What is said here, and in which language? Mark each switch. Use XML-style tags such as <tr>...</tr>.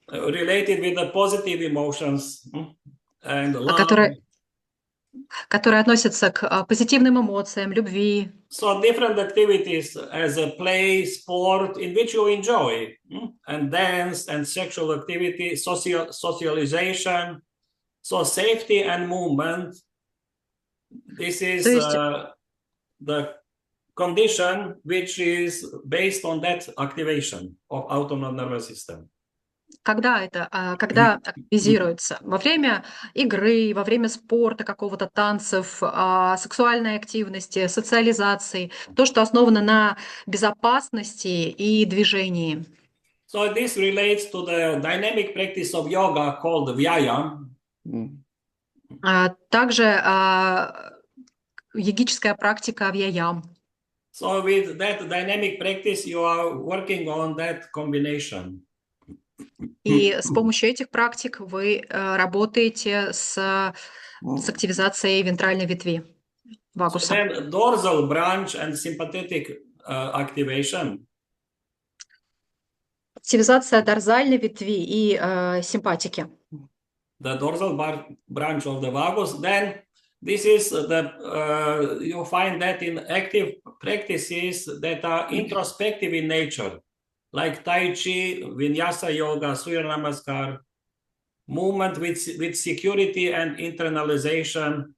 <en>Related with the positive emotions and love.</en> <ru>Которые относятся к позитивным эмоциям, любви.</ru> <en>So different activities as a play, sport in which you enjoy, and dance and sexual activity, socialization, so safety and movement. This is the condition which is based on that activation of autonomous nervous system.</en> <ru>Когда активизируется? Во время игры, во время спорта, какого-то танцев, сексуальной активности, социализации, то, что основано на безопасности и движении.</ru> <en>So this relates to the dynamic practice of yoga called vyayam.</en> <ru>Также йогическая практика вьяям.</ru> <en>So with that dynamic practice, you are working on that combination.</en> <ru>И с помощью этих практик вы работаете с активизацией вентральной ветви вагуса.</ru> <en>So then dorsal branch and sympathetic activation.</en> <ru>Активизация дорзальной ветви и симпатики.</ru> <en>The dorsal branch of the vagus, then this is you find that in active practices that are introspective in nature, like Tai Chi, Vinyasa Yoga, Surya Namaskar, movement with security and internalization.</en>